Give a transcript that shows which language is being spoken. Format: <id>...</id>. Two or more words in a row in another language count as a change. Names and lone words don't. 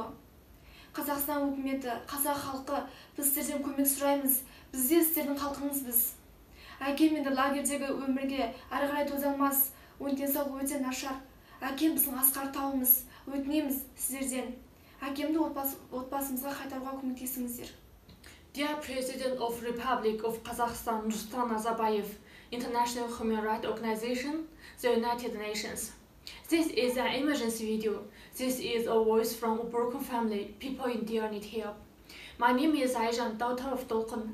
<kk>Қазақстан үкіметі, қазақ халқы, біз сіздерден көмек сұраймыз. Біз де сіздердің халқыңызбыз. Әкем енді лагердегі өмірге әрі қарай төзе алмас. Оның денсаулығы өте нашар. Әкем біздің асқар тауымыз. Өтінеміз сіздерден. Әкемді отбасымызға қайтаруға көмектесіңіздер.</kk> <en>Dear President of Republic of Kazakhstan Nursultan Nazarbayev, International Human Rights Organization, the United Nations. This is an emergency video. This is a voice from a broken family. People in there need help. My name is Ayjan, daughter of Dolkun.</en>